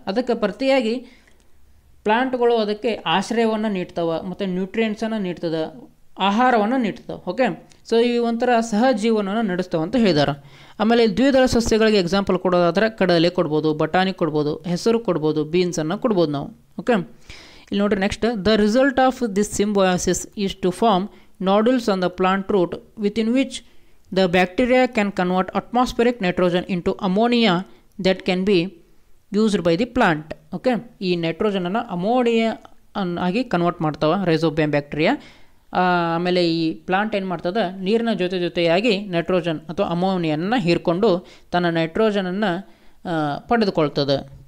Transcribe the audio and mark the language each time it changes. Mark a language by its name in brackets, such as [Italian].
[Kannada] ಅದಕ್ಕೆ ಪ್ರತಿಯಾಗಿ ಪ್ಲಾಂಟ್ಗಳು ಅದಕ್ಕೆ ಆಶ್ರಯವನ್ನು ನೀಡ್ತವೆ ಮತ್ತು ನ್ಯೂಟ್ರಿಯೆಂಟ್ಸನ್ನು ನೀಡ್ತದೆ, ಆಹಾರವನ್ನು ನೀಡ್ತವೆ. ಓಕೆ, ಸೊ ಈ ಒಂಥರ ಸಹಜೀವನವನ್ನು ನಡೆಸ್ತವೆ ಅಂತ ಹೇಳಿದ್ದಾರೆ. ಆಮೇಲೆ ದ್ವಿದಳ ಸಸ್ಯಗಳಿಗೆ ಎಕ್ಸಾಂಪಲ್ ಕೊಡೋದಾದ್ರೆ ಕಡಲೆ ಕೊಡ್ಬೋದು, ಬಟಾಣಿ ಕೊಡ್ಬೋದು, ಹೆಸರು ಕೊಡ್ಬೋದು, ಬೀನ್ಸನ್ನು ಕೊಡ್ಬೋದು ನಾವು. [English] okay, [Kannada] ಇಲ್ಲಿ ನೋಡಿರಿ [English] Next, the result of this symbiosis is to form nodules on the plant root within which the bacteria can convert atmospheric nitrogen into ammonia that can be used by the plant. [Kannada] Okay, ಈ ನೈಟ್ರೋಜನನ್ನು ammonia ಆಗಿ convert ಮಾಡ್ತಾವೆ rhizobium bacteria. ಆಮೇಲೆ ಈ plant ಏನು ಮಾಡ್ತದೆ, ನೀರಿನ ಜೊತೆಯಾಗಿ nitrogen ಅಥವಾ ಅಮೋನಿಯನ್ನು ಹೀರ್ಕೊಂಡು ತನ್ನ ನೈಟ್ರೋಜನನ್ನು ಪಡೆದುಕೊಳ್ತದೆ.